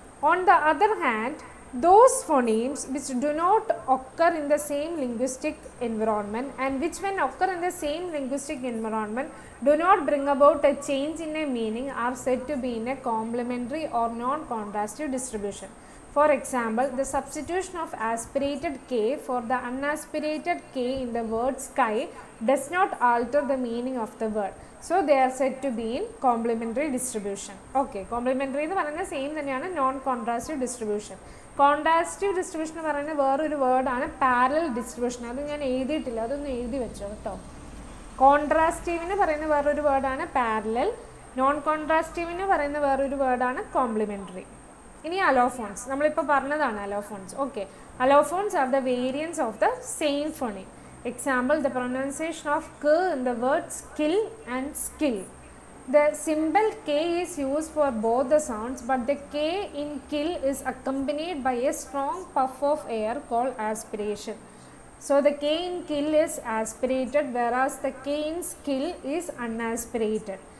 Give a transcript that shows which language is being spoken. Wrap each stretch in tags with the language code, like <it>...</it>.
<en>On the other hand, those phonemes which do not occur in the same linguistic environment and which when occur in the same linguistic environment do not bring about a change in a meaning are said to be in a complementary or non-contrastive distribution. For example, the substitution of aspirated k for the unaspirated k in the word sky does not alter the meaning of the word. So they are said to be in complementary distribution.</en> <ml>Okay, complementary എന്ന് പറയുന്നത് same തന്നെയാണ് non കോൺട്രാസ്റ്റീവ് distribution. കോൺട്രാസ്റ്റീവ് distribution എന്ന് പറയുന്നത് വേറൊരു വേർഡാണ് parallel distribution. അത് ഞാൻ എഴുതിയിട്ടില്ല, അതൊന്ന് എഴുതി വെച്ചോ കേട്ടോ. കോൺട്രാസ്റ്റീവിന് പറയുന്ന വേറൊരു വേർഡാണ് പാരലൽ, നോൺ കോൺട്രാസ്റ്റീവിന് പറയുന്ന വേറൊരു വേർഡാണ് കോംപ്ലിമെൻ്ററി. ഇനി അലോഫോൺസ്, നമ്മളിപ്പോൾ പറഞ്ഞതാണ് allophones.</ml> <en>Okay, allophones are the variants of the same phoneme. Example, the pronunciation of k in the word skill and skill. The symbol k is used for both the sounds, but the k in kill is accompanied by a strong puff of air called aspiration. So the k in kill is aspirated, whereas the k in skill is unaspirated.</en>